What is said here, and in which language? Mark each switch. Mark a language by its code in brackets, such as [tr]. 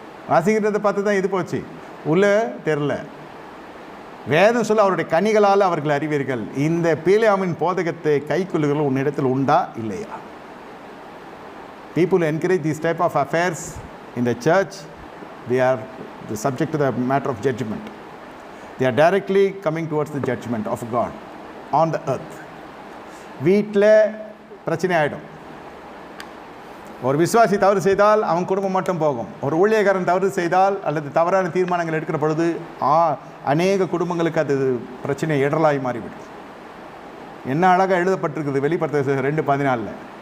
[ta] வாசிக்கிறத பார்த்து தான் இது போச்சு, உள்ளே தெரில. வேதம் சொல்ல அவருடைய கனிகளால் அவர்கள் அறிவீர்கள். இந்த பிலேயாமின் போதகத்தை கைக்கொள்ளுகள் உன்னிடத்தில் உண்டா இல்லையா? [en] People encourage these type of affairs in the church. They are subject to the matter of judgment. They are directly coming towards the judgment of God on the earth. [ta] வீட்டில் பிரச்சனை ஆகிடும். ஒரு விசுவாசி தவறு செய்தால் அவன் குடும்பம் மட்டும் போகும். ஒரு ஊழியக்காரன் தவறு செய்தால் அல்லது தவறான தீர்மானங்கள் எடுக்கிற பொழுது அநேக குடும்பங்களுக்கு அது பிரச்சனை இடரலாகி மாறிவிடும். என்ன அழகாக எழுதப்பட்டிருக்குது வெளிப்படுத்த 2:14.